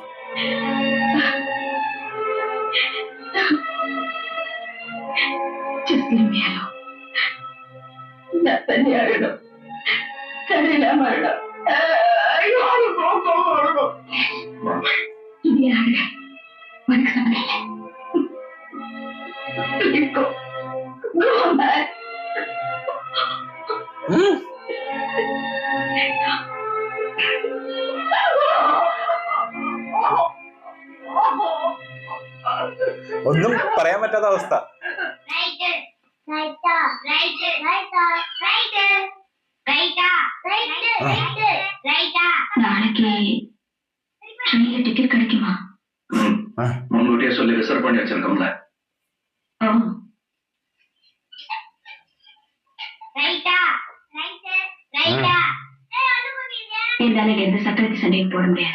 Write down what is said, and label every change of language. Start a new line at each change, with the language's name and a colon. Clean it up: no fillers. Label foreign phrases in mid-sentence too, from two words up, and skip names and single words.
Tamil: நான் தண்ணி அழணும். தண்ணியில்லாம அழணும். இங்கே அழக உனக்கு சம்மதில்லை. இப்போ
Malayalam: ഒന്നും പറയാൻ പറ്റാത്ത അവസ്ഥ.
Tamil: நாளைக்கு ட்ரெயின்ல டிக்கெட் கிடைக்குமா? முன்கூட்டியே சொல்லி ரிசர்வ் பண்ணி வச்சிருக்கோம்ல. என்னால எந்த சக்கரத்து சண்டையும் போட முடியாது.